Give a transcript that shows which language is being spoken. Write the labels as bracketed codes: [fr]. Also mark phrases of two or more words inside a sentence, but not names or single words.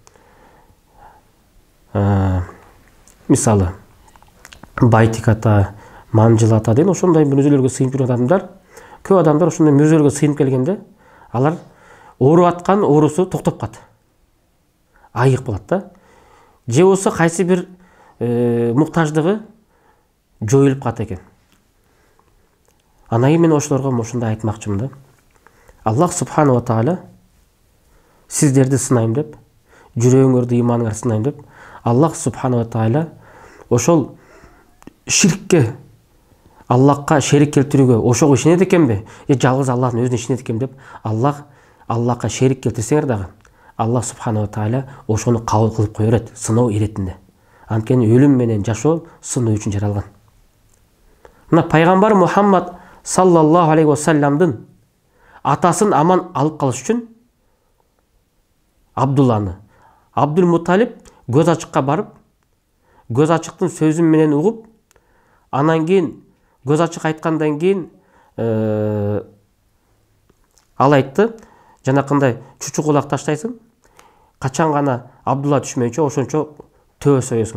[ky] Мисалы, Байтик ата, Манжыл ата деген ошондой мүрзөлөргө сыйынып жүргөн адамдар, көп адамдар ошондой мүрзөлөргө сыйынып келгенде, алар ооруп аткан оорусу токтоп калат. Айык болот да. Же болсо кайсы бир муктаждыгы жоюлуп калат экен. Анан мен ошолорго ошондой айтмакчымын да. [ar] الله سبحانه وتعالى [ky] сиздерди сынайм деп, жүрөгүңөрдү, иманыңарды сынайм деп, [ar] الله سبحانه وتعالى [ky] ошол ширкке, Аллахка шерик келтирүүгө ошого ишенет экенби? Жалгыз Аллахтын өзүнө ишенет экен деп, Аллахка шерик келтирсеңер дагы, [ar] الله سبحانه وتعالى [ky] ошону кабыл кылып кое берет, сыноо иретинде. Анткени өлүм менен жашоо сыноо үчүн жаралган. Мына пайгамбар Мухаммад [ar] صلى الله عليه وسلم [ky] атасын аман алып калыш үчүн Абдулланы, Абдул Муталип көз ачыкка барып, көз ачыктын сөзү менен угуп, анан кийин көз ачык айткандан кийин ал айтты, жанакындай чучу кулак таштайсың, качан гана Абдулла түшмөйүнчө ошончо төө соесуң.